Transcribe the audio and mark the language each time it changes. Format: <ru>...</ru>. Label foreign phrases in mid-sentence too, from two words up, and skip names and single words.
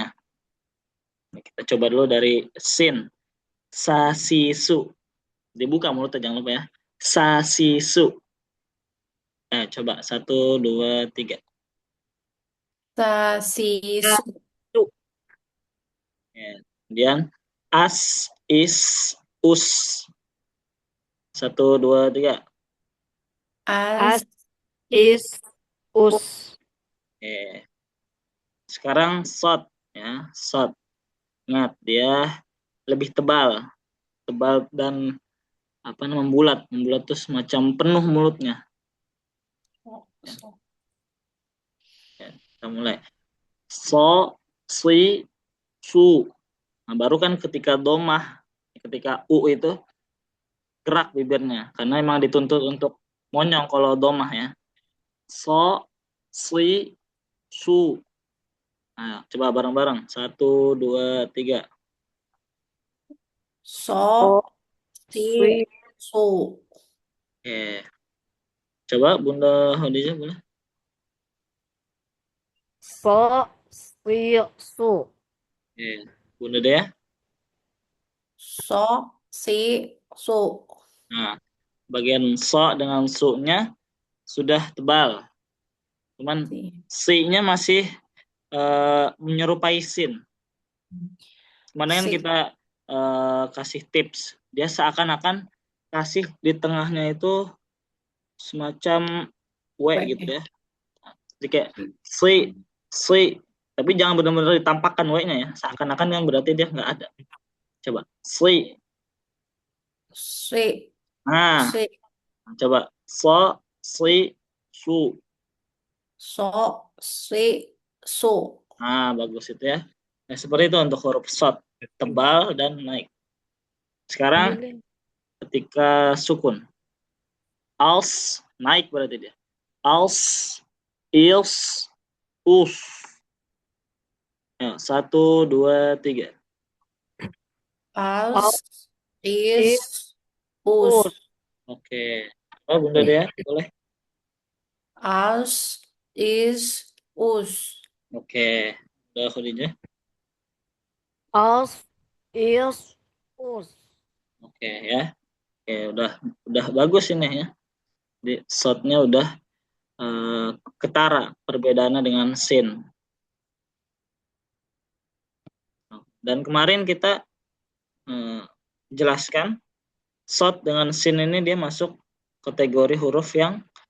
<id>Kita coba dulu dari sin. Sasisu. Dibuka mulutnya jangan lupa ya. Sasisu. Coba 1, 2, 3. Tasisu. Satu, Ya. Kemudian as, is, us. 1, 2, 3. as, As. is, us. Oke. Sekarang shot ya, shot. Ingat dia lebih tebal, dan apa namanya membulat terus semacam penuh mulutnya. Ya, kita mulai. So, si, su. Nah, baru kan ketika domah, ketika u itu gerak bibirnya, karena emang dituntut untuk monyong kalau domah ya. So, si, su. Nah, coba bareng-bareng. 1, 2, 3. So. So, Si. si, Su. Oke. Coba Bunda Khadijah boleh? so, si, su. Oke. Bunda Dea. So. Si. Su. Nah, bagian so dengan su-nya sudah tebal. Cuman Si. si-nya masih menyerupai sin. Mana yang Si. kita kasih tips. Dia seakan-akan kasih di tengahnya itu semacam W gitu W. ya. Jadi kayak si, tapi jangan benar-benar ditampakkan W-nya ya. Seakan-akan yang berarti dia nggak ada. Coba si. Si. Nah, Si. coba so, si, su. So. Si. Su. Nah, bagus itu ya. Nah, seperti itu untuk huruf short, tebal dan naik. Sekarang Ini, ketika sukun. Als, naik berarti dia. Als, ils, us. Ya, 1, 2, 3. Al, As. is, Is. Us. us. Oke. Oh, Bunda Dea, boleh. As. Is. Us. Oke. Udah Khadijah. As, is, us. Oke ya. Oke, udah bagus ini ya. Di shotnya udah ketara perbedaannya dengan sin. Dan kemarin kita jelaskan shot dengan sin ini dia masuk kategori huruf yang</id>